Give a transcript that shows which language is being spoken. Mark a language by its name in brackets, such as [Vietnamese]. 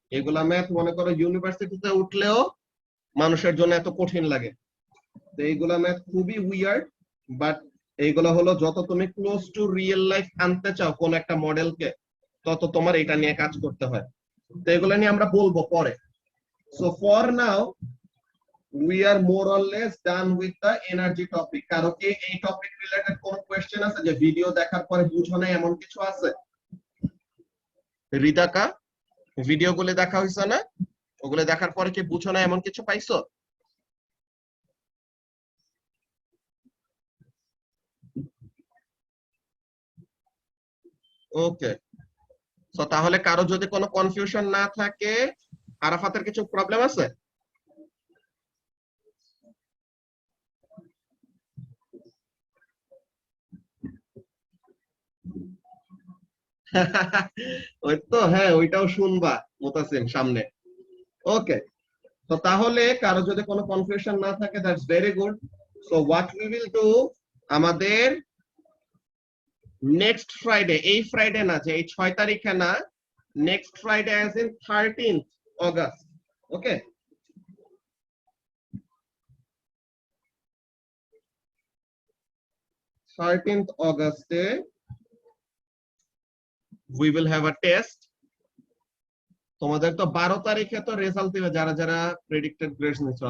[Bangla] এগুলা ম্যাথ মনে করো ইউনিভার্সিটিতে উঠলেও মানুষের জন্য এত কঠিন লাগে। তো এইগুলা ম্যাথ খুবই উইয়ার্ড, বাট এইগুলা হলো যত তুমি ক্লোজ টু রিয়েল লাইফ আনতে চাও কোন একটা মডেলকে, তত তোমার এটা নিয়ে কাজ করতে হয়। তো এগুলা নিয়ে আমরা বলবো পরে। [English] So for now we are more or less done with the energy topic. [Bangla] কারো কি এই টপিক রিলেটেড কোন কোশ্চেন আছে যে ভিডিও দেখার পরে বুঝো না এমন কিছু আছে? রিদাকা, ভিডিও গুলো দেখা হইছে না? ওগুলো দেখার পরে কি বুঝো না এমন কিছু পাইছো? ওকে, সো তাহলে কারো যদি কোনো কনফিউশন না থাকে, আরাফাতের কিছু প্রবলেম আছে? ওই তো, হ্যাঁ ওইটাও শুনবা মুতাসিম সামনে। ওকে, তো তাহলে কারো যদি কোনো কনফিউশন না থাকে, [English] That's very good. So what we will do, [Bangla] আমাদের নেক্সট ফ্রাইডে, এই ফ্রাইডে না, যে এই 6 তারিখে না, next Friday as in 13th August. [English] Okay, August we will have a test. [Bangla] তোমাদের তো 12 তারিখে তো রেজাল্ট দিবে যারা যারা প্রেডিক্টেড গ্রেডস নিচ্ছে।